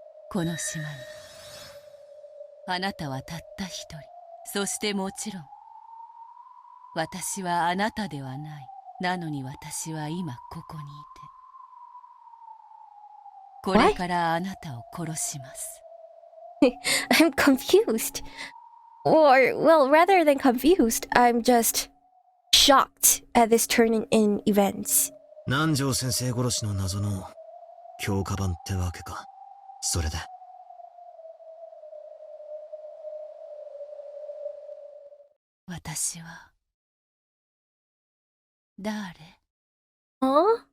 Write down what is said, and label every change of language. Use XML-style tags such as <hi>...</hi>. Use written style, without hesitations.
<ja>この島に、あなたはたった一人。そしてもちろん、私はあなたではない。なのに私は今ここにいて、これからあなたを殺します。</ja> <en>I'm confused. Or, well, rather than confused, I'm just shocked at this turn in events.</en> <ja>南條先生殺しの謎の強化版ってわけか。それで。私は誰？</ja> <en>Huh?</en>